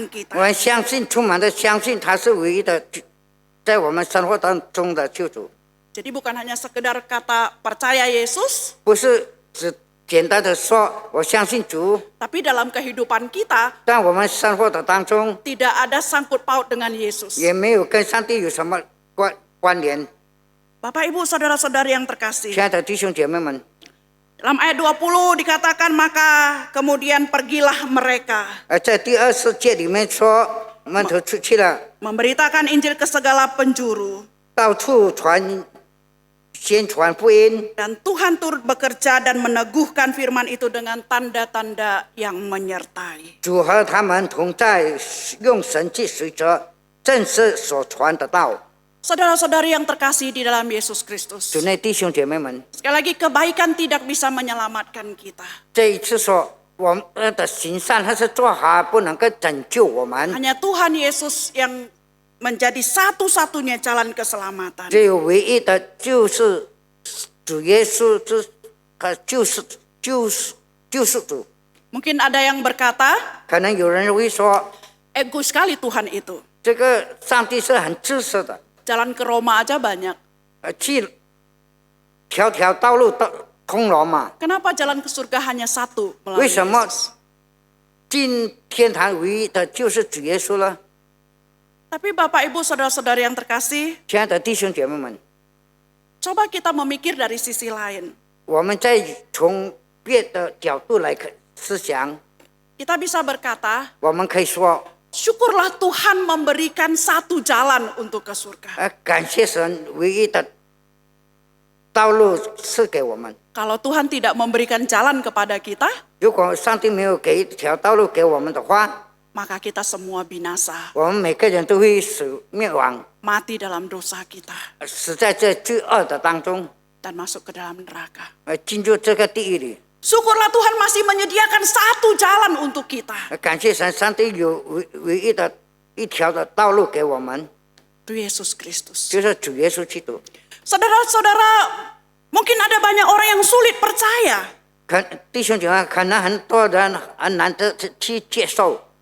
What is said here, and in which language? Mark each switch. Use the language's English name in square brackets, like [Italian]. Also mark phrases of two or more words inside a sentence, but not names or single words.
[Chinese] 我 [Indonesian] kita. [Chinese] 们相信，充满的相信他是唯一的，在我们生活当中的救主， [Indonesian] Jadi bukan hanya sekedar kata percaya Yesus, [Chinese] 不是只简单的说我相信主， [Indonesian] tapi dalam kehidupan kita [Chinese] 在我们生活的当中 [Indonesian] tidak ada sangkut paut dengan Yesus. [Chinese] 也没有跟上帝有什么关联。 [Indonesian] Bapak Ibu saudara-saudari yang terkasih. [Chinese] 亲爱的弟兄姐妹们， [Indonesian] Dalam ayat 20 dikatakan maka kemudian pergilah mereka. [Chinese] 在第20节里面说，门徒出去了， [Indonesian] Memberitakan Injil ke segala penjuru. [Chinese] 到处宣传福音， [Indonesian] Dan Tuhan turut bekerja dan meneguhkan firman itu dengan tanda-tanda yang menyertai. [Chinese] 主和他们同在，用神迹随着正是所传的道。 [Indonesian] Saudara-saudari yang terkasih di dalam Yesus Kristus. [Chinese] 主内弟兄姐妹们， [Indonesian] Sekali lagi kebaikan tidak bisa menyelamatkan kita. [Chinese] 这一次说我们的行善还是做好，不能够拯救我们， [Indonesian] Hanya Tuhan Yesus yang menjadi satu-satunya jalan keselamatan. [Chinese] 只有唯一的就是主耶稣，他就是主。 [Indonesian] Mungkin ada yang berkata, [Chinese] 可能有人会说， [Indonesian] ego sekali Tuhan itu. [Chinese] 这个上帝是很自私的， [Indonesian] Jalan ke Roma aja banyak. [Chinese] 去条条道路都通罗马， [Indonesian] Kenapa jalan ke surga hanya satu [Chinese] 为 [Indonesian] melalui [Chinese] 什么 [Indonesian] Yesus? [Chinese] 进天堂唯一的就是主耶稣呢？ [Indonesian] Tapi Bapak Ibu saudara-saudari yang terkasih, [Chinese] 亲爱的弟兄姐妹们， [Indonesian] coba kita memikir dari sisi lain. [Chinese] 我们再从别的角度来思想， [Indonesian] Kita bisa berkata, [Chinese] 我们可以说， [Indonesian] syukurlah Tuhan memberikan satu jalan untuk ke surga. [Chinese] 感谢神唯一的道路赐给我们。 [Indonesian] Kalau Tuhan tidak memberikan jalan kepada kita, [Chinese] 如果上帝没有给一条道路给我们的话， [Indonesian] maka kita semua binasa, [Chinese] 我们每个人都会死灭亡， [Indonesian] mati dalam dosa kita, [Chinese] 死在这罪恶的当中， [Indonesian] dan masuk ke dalam neraka. [Chinese] 进入这个地狱里。 [Indonesian] Syukurlah Tuhan masih menyediakan satu jalan untuk kita, [Chinese] 感谢神，上帝有唯一的一条的道路给我们， [Indonesian] itu Yesus Kristus. [Chinese] 就是主耶稣基督。 [Indonesian] Saudara-saudara, mungkin ada banyak orang yang sulit percaya. [Chinese] 弟兄姐妹，可能很多人很难得去接受，